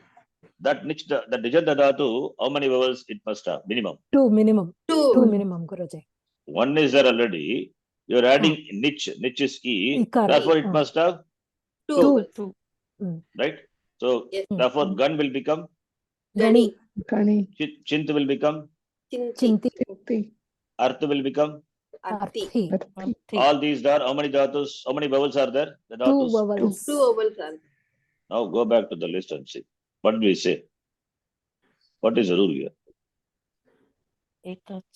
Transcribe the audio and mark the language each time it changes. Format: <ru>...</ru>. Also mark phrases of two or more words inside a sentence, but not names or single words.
<en>That nich, the</en> <sa>dijanta dhatu,</sa> <en>how many vowels it must have? Minimum. 2 minimum. 2 Two. minimum, Guruji. One is there already. You're adding nich. Nich is E. Ikar. Therefore, it must have, Two. 2. right? So, Yes. therefore, gun will become, Gani. Kani. chint will become, Chinti. Chinti. artha will become. Arthi. Arthi. All these are, how many dhatus, how many vowels are there? The 2 dhatus. vowels. Two vowels are there. Now go back to the list and see. What do we say? What is the rule here? Ekach.</en>